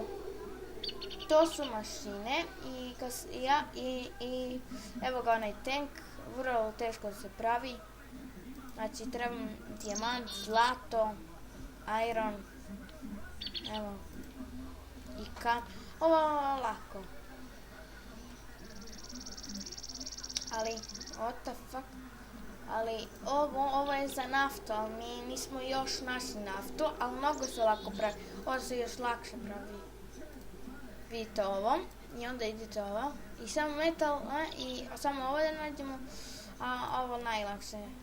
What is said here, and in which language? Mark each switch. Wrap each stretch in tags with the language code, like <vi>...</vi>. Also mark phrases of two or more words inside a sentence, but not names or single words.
<bs>To su mašine i evo ga onaj tank, vrlo teško se pravi. Znači trebam dijamant, zlato, iron, evo, i ovo lako. Ali,</bs> <en>what the fuck,</en> <bs>ali ovo je za naftu, ali mi nismo još našli naftu, ali mnogo se lako pravi, ovo se još lakše pravi. Vidite ovo, i onda idete ovo, i samo metal, i samo ovo da nađemo, a ovo najlakše.</bs>